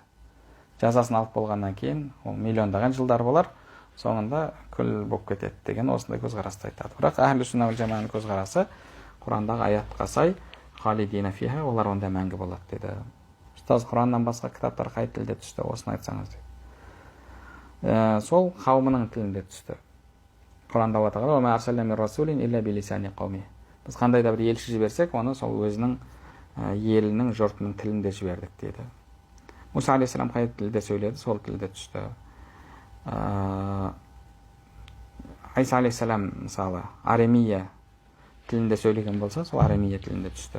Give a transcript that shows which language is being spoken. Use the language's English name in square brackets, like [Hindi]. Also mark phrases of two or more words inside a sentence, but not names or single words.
[Kazakh] Жазасын алып болғаннан кейін, ол миллиондаған жылдар болар, соңында күл болып кетеді деген осындай көзқарасты айтады. Бірақ әхлі сүнна вал жаманың көзқарасы Құрандағы аятқа сай, [Arabic] خالدين فيها, [Kazakh] олар онда мәңгі болады дейді. Ұстаз, Құраннан басқа кітаптар қай тілде түсті, осыны айтсаңыз дейді. Сол қауымының тілінде түсті. Құранда Алла тағала [Arabic] «وما أرسلنا من رسول إلا بلسان قومه». [Kazakh] Біз қандай да бір елші жіберсек, оны сол өзінің елінің, жұртының тілінде жібердік дейді. Муса алейхиссалам қай тілде сөйледі, сол тілде түсті. Айса алейхиссалам, мысалы, арамия тілінде сөйлеген болса, сол арамия тілінде түсті.